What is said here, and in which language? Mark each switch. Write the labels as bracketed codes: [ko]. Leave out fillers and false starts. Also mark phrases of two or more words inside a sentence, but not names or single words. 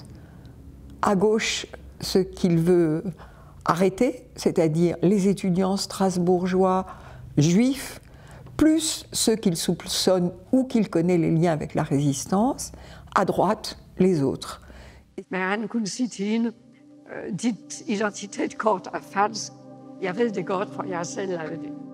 [fr] À gauche, ce qu'il veut arrêter, c'est-à-dire les étudiants strasbourgeois juifs, plus ceux qu'il soupçonne ou qu'il connaît les liens avec la résistance, à droite, les autres. [da] Men han kunne sige til hende, dit identitetskort er falsk. Jeg ved det godt, for jeg selv lavede det.